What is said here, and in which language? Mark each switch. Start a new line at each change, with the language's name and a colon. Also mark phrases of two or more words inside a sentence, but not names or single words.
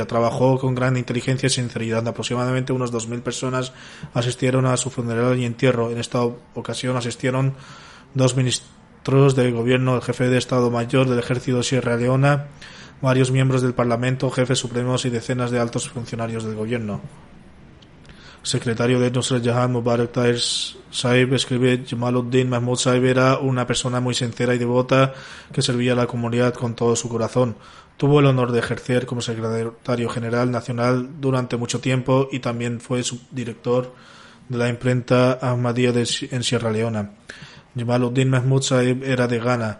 Spanish: Trabajó con gran inteligencia y sinceridad. Aproximadamente unos 2.000 personas asistieron a su funeral y entierro. En esta ocasión asistieron 2 ministros del gobierno, el jefe de Estado Mayor del Ejército de Sierra Leona, varios miembros del Parlamento, jefes supremos y decenas de altos funcionarios del gobierno. Secretario de Nusrat Jahan Mubarak Tahir Sahib escribe: Jamaluddin Mahmud Sahib era una persona muy sincera y devota que servía a la comunidad con todo su corazón. Tuvo el honor de ejercer como secretario general nacional durante mucho tiempo y también fue subdirector de la imprenta Ahmadiyya en Sierra Leona. Jamaluddin Mahmud Sahib era de Ghana.